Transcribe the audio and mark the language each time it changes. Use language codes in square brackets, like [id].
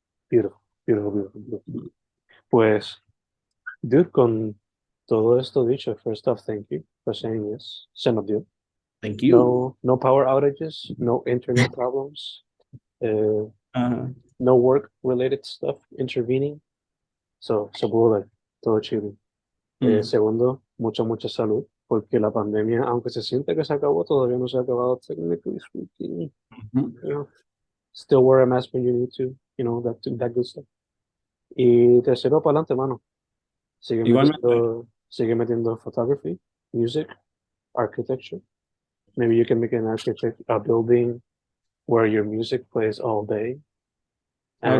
[en] Beautiful, beautiful, beautiful, beautiful. [es] Pues, [en] dude, [es] con todo esto dicho, [en] first off, thank you for saying yes. [es] Se nos dio. [en] Thank you. No power outages, no internet problems, uh, Uh, no work related stuff intervening. [es] So, se pudo dar, todo chido. mm, Segundo, mucha salud, porque la pandemia, aunque se siente que se acabó, todavía no se ha acabado [en] technically speaking. mhm. You know, still wear a mask when you need to, that good stuff. [es] Y tercero, para adelante, mano. Igualmente. Sigue metiendo [en] photography, music, architecture. Maybe you can make a building where your music plays all day, and on